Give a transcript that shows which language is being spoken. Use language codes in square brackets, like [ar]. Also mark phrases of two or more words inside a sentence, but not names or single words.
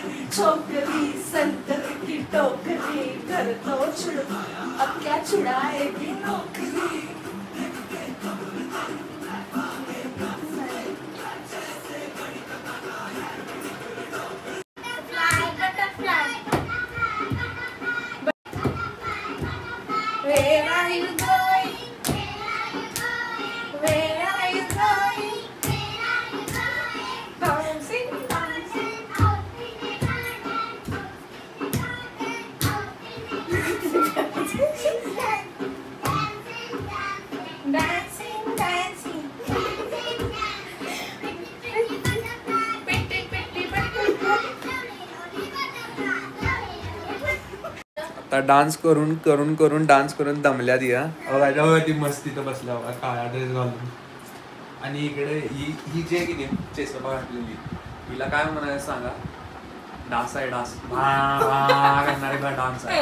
[hi] छोकरी संतर की टोकरी घर तो छुड़ अब क्या छुड़ाएगी नौकरी. [en] Where are you going? Where are you going? Bouncing, bouncing. Dancing, dancing. Pretty, pretty, pretty. [mr] आता डान्स करून करून करून डान्स करून दमल्या ती ती मस्त तिथं बसल्या बघा काळा ड्रेस घालून. आणि इकडे ही जी आहे की नाही चेसोबा घातलेली हिला काय म्हणायचं सांगा. डान्स आहे डान्स करणारे का डान्स आहे.